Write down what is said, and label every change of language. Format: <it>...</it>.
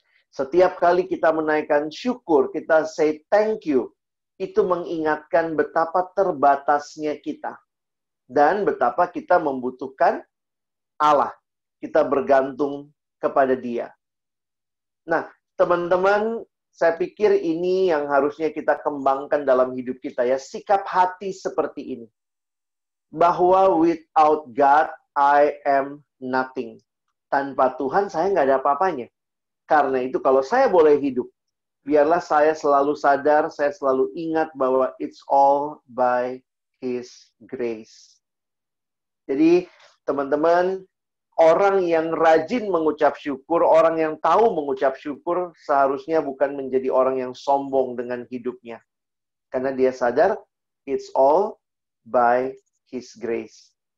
<id>Setiap kali kita menaikkan syukur, kita</id> <en>say thank you,</en> <id>itu mengingatkan betapa terbatasnya kita. Dan betapa kita membutuhkan Allah. Kita bergantung kepada Dia. Nah, teman-teman, saya pikir ini yang harusnya kita kembangkan dalam hidup kita ya. Sikap hati seperti ini. Bahwa</id> <en>without God, I am nothing.</en> <id>Tanpa Tuhan, saya nggak ada apa-apanya. Karena itu, kalau saya boleh hidup, biarlah saya selalu sadar, saya selalu ingat bahwa</id> <en>it's all by His grace.</en> <id>Jadi, teman-teman, orang yang rajin mengucap syukur, orang yang tahu mengucap syukur, seharusnya bukan menjadi orang yang sombong dengan hidupnya. Karena dia sadar,</id> <en>it's all by His grace.</en>